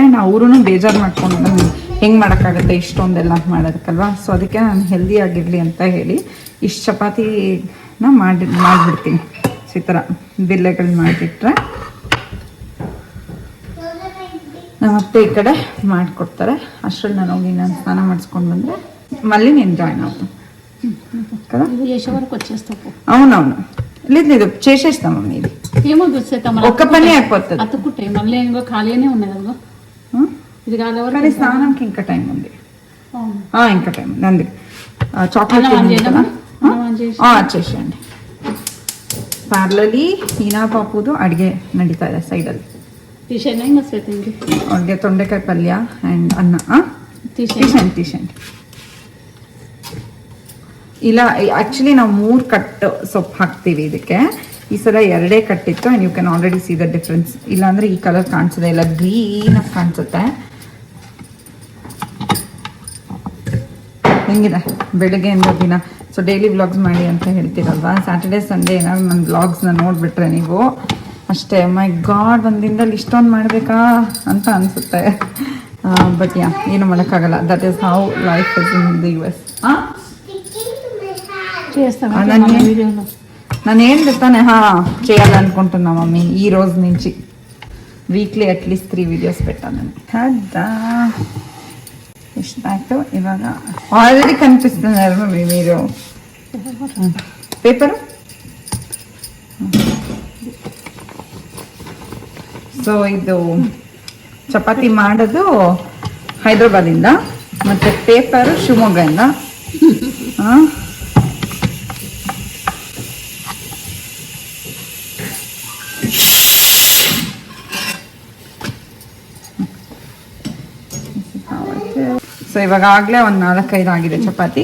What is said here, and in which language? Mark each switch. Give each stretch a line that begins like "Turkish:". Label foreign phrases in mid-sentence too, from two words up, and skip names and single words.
Kannada: ಅವರು ಬೇಜಾರು ಮಾಡ್ಕೊಂಡು ಹೆಂಗೆ ಮಾಡೋಕ್ಕಾಗುತ್ತೆ ಇಷ್ಟೊಂದೆಲ್ಲ ಮಾಡೋದಕ್ಕಲ್ವಾ. ಸೊ ಅದಕ್ಕೆ ನಾನು ಹೆಲ್ದಿ ಆಗಿರಲಿ ಅಂತ ಹೇಳಿ ಇಷ್ಟು ಚಪಾತಿನ ಮಾಡಿಬಿಡ್ತೀನಿ. ಸೊ ಈ ಥರ ಬಿಲ್ಲೆಗಳು ಮಾಡಿಬಿಟ್ರೆ ನಮ್ಮತ್ತೆ ಈ ಕಡೆ ಮಾಡಿಕೊಡ್ತಾರೆ. ಅಷ್ಟರಲ್ಲಿ ನಾನು ಹೋಗಿ ನಾನು ಸ್ನಾನ ಮಾಡಿಸ್ಕೊಂಡು ಬಂದರೆ
Telugu: మళ్ళీ నేను జాయిన్ అవుతాను కదా. అవునవును లేదు చేసేస్తాం మమ్మీ. ఇది ఏమో చూసేస్తాం ఒక్క పని అయిపోతుంది. అతుక్కుంటే మళ్ళీ ఇంకో ఖాళీనే ఉన్నది కదా. ఇది కాదు కానీ స్నానంకి ఇంకా టైం ఉంది. ఇంకా టైం ఉంది. అందుకే చాక్లెట్ చేసేయండి.
Kannada: ಪಾರ್ಲಲಿ ಹೀನಾ ಪಾಪುದು ಅಡುಗೆ ನಡೀತಾ ಇದೆ ಸೈಡಲ್ಲಿ. ಅವ್ರಿಗೆ ತೊಂಡೆಕಾಯಿ ಪಲ್ಯ ಆ್ಯಂಡ್ ಅನ್ನ. ಟೀಶೆಂಟ್ ಇಲ್ಲ, ಆ್ಯಕ್ಚುಲಿ ನಾವು 3 ಕಟ್ ಸೊಪ್ಪು ಹಾಕ್ತೀವಿ ಇದಕ್ಕೆ. ಈ ಸಲ 2 ಕಟ್ಟಿತ್ತು
English: and you can already see the difference.
Kannada: ಇಲ್ಲಾಂದರೆ ಈ ಕಲರ್ ಕಾಣಿಸೋದೆ ಇಲ್ಲ, ಗ್ರೀನಾಗಿ ಕಾಣಿಸುತ್ತೆ. ಹೆಂಗಿದೆ ಬೆಳಗ್ಗೆಯಿಂದ ದಿನ? ಸೊ
English: daily vlogs
Kannada: ಮಾಡಿ ಅಂತ ಹೇಳ್ತೀರಲ್ವಾ,
English: Saturday Sunday
Kannada: ಏನಾದ್ರು ನನ್ನ ವ್ಲಾಗ್ಸ್ನ ನೋಡಿಬಿಟ್ರೆ ನೀವು ಅಷ್ಟೇ
English: my god
Kannada: ಒಂದು ದಿನದಲ್ಲಿ ಇಷ್ಟೊಂದು ಮಾಡಬೇಕಾ ಅಂತ ಅನಿಸುತ್ತೆ. ಬಟ್ ಏನು ಮಾಡೋಕ್ಕಾಗಲ್ಲ.
English: that is how life is in the US.
Telugu: ನಾನು ఏం చెప్తానే చేయాలి అనుకుంటున్నా మమ్మీ ఈ రోజు నుంచి
English: weekly atleast 3 videos
Telugu: పెట్టాలని. కదా ఇష్టాಯ್ತು. ఇవాళ ఆల్రెడీ కనిపిస్తున్నారు మమ్మీ మీరు.
Kannada: పేపర్ ಸೊ ಇದು ಚಪಾತಿ ಮಾಡೋದು ಹೈದ್ರಾಬಾದಿಂದ, ಮತ್ತು ಪೇಪರು ಶಿವಮೊಗ್ಗದಿಂದ. ಸೊ ಇವಾಗ ಆಗಲೇ ಒಂದು 4-5 ಆಗಿದೆ ಚಪಾತಿ.